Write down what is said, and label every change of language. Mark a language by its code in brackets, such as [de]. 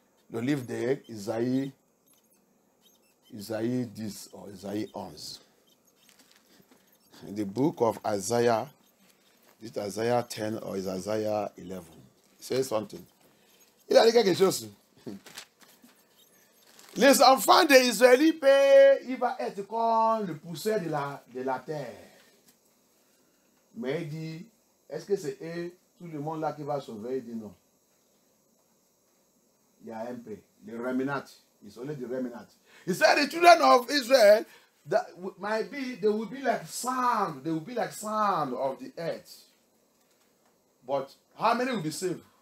[fr] Le livre d'Isaïe, Isaïe 10 or Isaïe 11. [en] In the book of Isaiah, is it Isaiah 10 or is Isaiah 11? It says something. [fr] Il a dit quelque chose. Les enfants des Israélites, il va être comme le poussière de la terre. Mais il dit, est-ce que c'est eux tout le monde là qui va sauver, il dit non. Il y a un peu. Le remnant. [en] It's only the remnant. He said the children of Israel that might be, they will be like sand. They will be like sand of the earth. But how many will be saved?